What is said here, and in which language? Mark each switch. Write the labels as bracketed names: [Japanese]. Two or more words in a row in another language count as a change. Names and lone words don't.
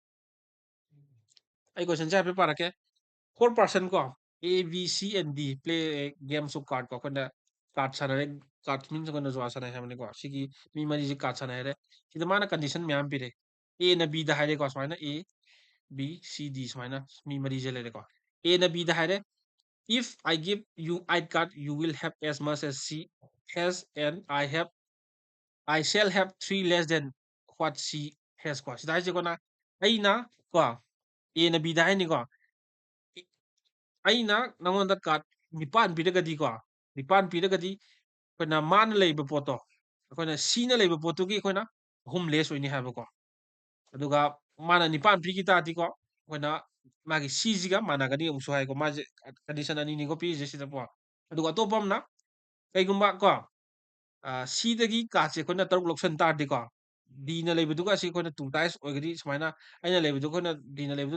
[Manipuri] ꯑꯩ ꯀꯣꯏꯁꯟꯁꯦ ꯍꯥꯏꯐꯦꯠ ꯄꯥꯔꯛꯀꯦ 4 ꯀꯣ [English] A B C and D play games of card [Manipuri] ꯀꯣ ꯑꯩꯈꯣꯏꯅ ꯀꯥꯔꯠ ꯁꯥꯟꯅꯔꯦ ꯀꯥꯔꯠ ꯃꯤꯟꯁ ꯑꯩꯈꯣꯏꯅ ꯖꯨꯋꯥ ꯁꯥꯟꯅꯩ ꯍꯥꯏꯕꯅꯤꯀꯣ ꯁꯤꯒꯤ ꯃꯤ ꯃꯔꯤꯁꯤ ꯀꯥꯔꯠ ꯁꯥꯟꯅꯩ ꯍꯥꯏꯔꯦ ꯁꯤꯗ ꯃꯥꯅ ꯀꯟꯗꯤꯁꯟ ꯃꯌꯥꯝ ꯄꯤꯔꯦ ꯑꯦꯅ ꯕꯤꯗ ꯍꯥꯏꯔꯦꯀꯣ ꯁꯨꯃꯥꯏꯅ A B C D ꯁꯨꯃꯥꯏꯅ ꯃꯤ ꯃꯔꯤꯁꯦ ꯂꯩꯔꯦꯀꯣ ꯑꯦꯅ ꯕꯤꯗ ꯍꯥꯏꯔꯦ [English] if I give you I card you will have as much as C has [Manipuri] and I shall have 3 less than what C has ꯀꯣ ꯁꯤꯗ ꯍꯥꯏꯁꯦꯀꯣꯅ ꯑꯩꯅ ꯀꯣ ꯑꯦꯅ ꯕꯤꯗ ꯍꯥꯏꯅꯤꯀꯣ ꯑꯩꯅ ꯅꯪꯉꯣꯟꯗ ꯀꯥꯔꯠ 9 ꯄꯤꯔꯒꯗꯤꯀꯣ 9 ꯄꯤꯔꯒꯗꯤ ꯑꯩꯈꯣꯏꯅ ꯃꯥꯅ ꯂꯩꯕ ꯄꯣꯠꯇꯣ ꯑꯩꯈꯣꯏꯅ ꯁꯤꯅ ꯂꯩꯕ ꯄꯣꯠꯇꯨꯒꯤ ꯑꯩꯈꯣꯏꯅ 3 ꯂꯦꯁ ꯑꯣꯏꯅꯤ ꯍꯥꯏꯕꯀꯣ ꯑꯗꯨꯒ ꯃꯥꯅ 9 ꯄꯤꯈꯤ ꯇꯥꯔꯗꯤꯀꯣ ꯑꯩꯈꯣꯏꯅ ꯃꯥꯒꯤ ꯁꯤꯁꯤꯒ ꯃꯥꯟꯅꯒꯅꯤ ꯑꯃꯨꯛꯁꯨ ꯍꯥꯏꯀꯣ ꯃꯥꯁꯦ ꯀꯟꯗꯤꯁꯟ ꯑꯅꯤꯅꯤꯀꯣ ꯄꯤꯔꯤꯁꯦ ꯁꯤꯗꯀꯣ ꯑꯗꯨꯒ ꯑꯇꯣꯞꯄ ꯑꯃꯅ ꯀꯩꯒꯨꯝꯕ ꯀꯣ ꯁꯤꯗꯒꯤ ꯀꯥꯔꯠꯁꯦ ꯑꯩꯈꯣꯏꯅ 3 ꯂꯧꯁꯟ ꯇꯥꯔꯗꯤꯀꯣ ꯗꯤꯅ ꯂꯩꯕꯗꯨꯒ ꯑꯁꯤ ꯑꯩꯈꯣꯏꯅ 2 ꯇꯥꯏꯝꯁ ꯑꯣꯏꯒꯅꯤ ꯁꯨꯃꯥꯏꯅ ꯑꯩꯅ ꯂꯩꯕꯗꯨ ꯑꯩꯈꯣꯏꯅ ꯗꯤꯅ ꯂꯩꯕꯗꯨ